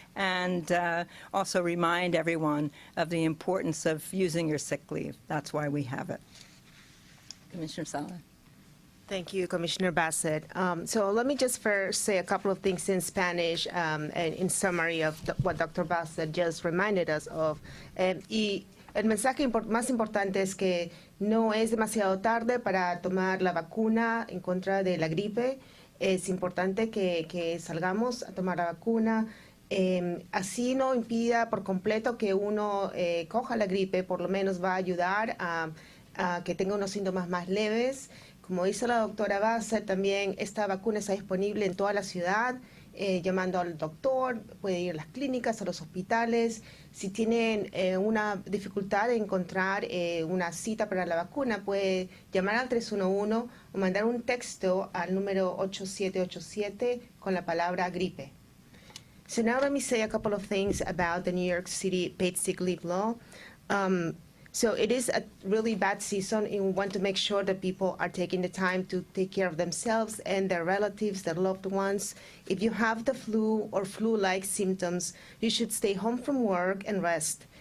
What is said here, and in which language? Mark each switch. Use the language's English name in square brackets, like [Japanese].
[English] and also remind everyone of the importance of using your sick leave. That's why we have it. Commissioner Salas. Thank you, Commissioner Bassett. So let me just first say a couple of things in Spanish and in summary of what Dr. Bassett just reminded us of. [Spanish] Y el mensaje más importante es que no es demasiado tarde para tomar la vacuna en contra de la gripe. Es importante que salgamos a tomar la vacuna. Así no impida por completo que uno coja la gripe, por lo menos va a ayudar a que tenga unos síntomas más leves. Como dice la doctora Bassett, también esta vacuna está disponible en toda la ciudad, llamando al doctor, puede ir a las clínicas, a los hospitales. Si tienen una dificultad de encontrar una cita para la vacuna, puede llamar al 311 o mandar un texto al número 8787 con la palabra gripe. [English] So now let me say a couple of things about the New York City paid sick leave law. So it is a really bad season, and we want to make sure that people are taking the time to take care of themselves and their relatives, their loved ones. If you have the flu or flu-like symptoms, you should stay home from work and rest.